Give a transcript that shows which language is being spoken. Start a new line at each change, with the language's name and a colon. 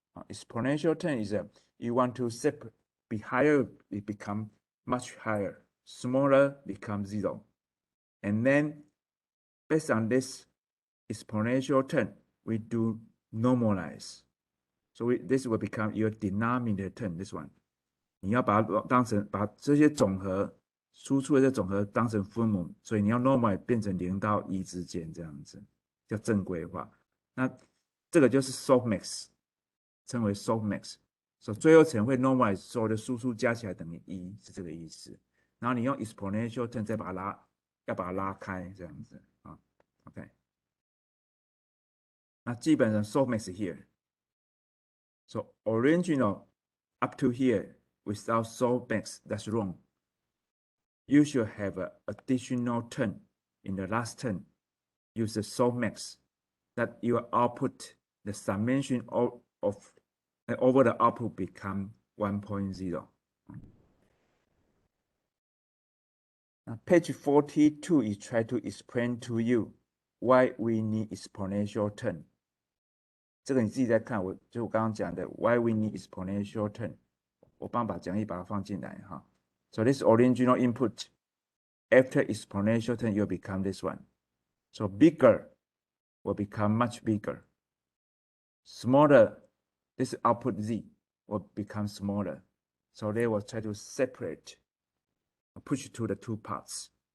English: Exponential term is you want to be higher, it become much higher. Smaller becomes 0. And then based on this exponential term, we do normalize. So this will become your denominator term, this one.
Chinese: 你要把这些总和输出的这总和当成分母，所以你要 normalize 变成0到1之间这样子，叫正规化。那这个就是 softmax， 称为 softmax。所以最后层会 normalize 所有的输出加起来等于1，是这个意思。然后你用 exponential term 再把它拉开这样子啊。 OK， 那基本上 softmax here。
English: So original up to here without softmax, that's wrong. You should have an additional term in the last term. Use the softmax that your output, the summation over the output become 1.0. Now, page 42 is try to explain to you why we need exponential term.
Chinese: 这个你自己在看，我刚刚讲的
English: why we need exponential term，
Chinese: 我把讲义把它放进来哈。
English: So this original input after exponential term will become this one. So bigger will become much bigger. Smaller, this output Z will become smaller. So they will try to separate, push to the two parts.